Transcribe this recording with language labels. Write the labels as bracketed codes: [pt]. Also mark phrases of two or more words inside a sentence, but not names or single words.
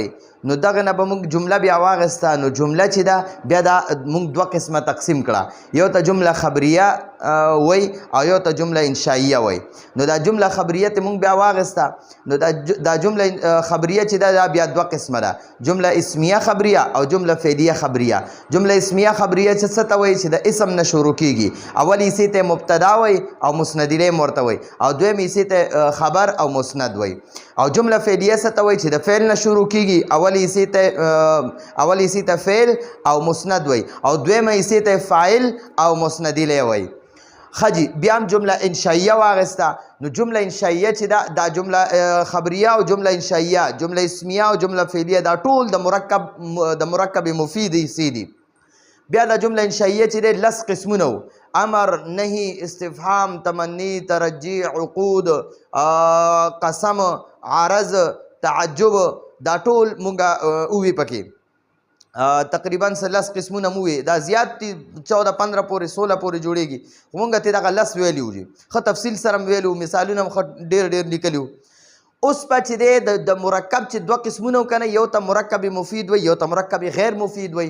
[ps] نو دغه نه به موږ جمله بیا واغسته، نو جمله چې ده بیا دا موږ دوه قسمه تقسیم کړه، یو ته جمله خبریه وای او یو ته جمله انشائیه وای. نو دا جمله خبریه ته موږ بیا واغسته، نو دا جمله خبریه چې ده بیا دوه قسمه ده، جمله اسمیه خبریه او جمله فعلیه خبریه. جمله اسمیه خبریه چې څه ته وایي چې د اسم نه شروع کیږي، اول یې ته مبتدا وای او مسند الیه مرته وای، او دویم یې ته خبر او مسند وای. او جمله فعلیه څه ته وایي چې د فعل نه شروع کیږي، اول یې ته فعل او مسند وای، او دویم یې ته فاعل او مسند الیه وای. خجی بیا هم جمله انشائیه واغسته، نو جمله انشائیه چې دا جمله خبریه او جمله انشائیه، جمله اسمیه او جمله فعلیه، دا ټول د مرکب مفید حصې دي. بیا د جمله انشائیه چې دی لس قسمونه وو: امر، نهی، استفهام، تمنی، ترجی، عقود، قسم، عرض، تعجب. دا ټول مونږه اووی پکې تقریبا 10 قسمونه مو وي، دا زیات دي 14 15 پورې 16 پورې جوړیږي. مونږ ته دغه 10 ویلیو دي، خو تفصیل سره ویلو، مثالونه هم ډیر لیکلو. اوس په چې د مرکب چې دوه قسمونه کنه، یو ته مرکب مفید وي یو ته مرکب غیر مفید وي.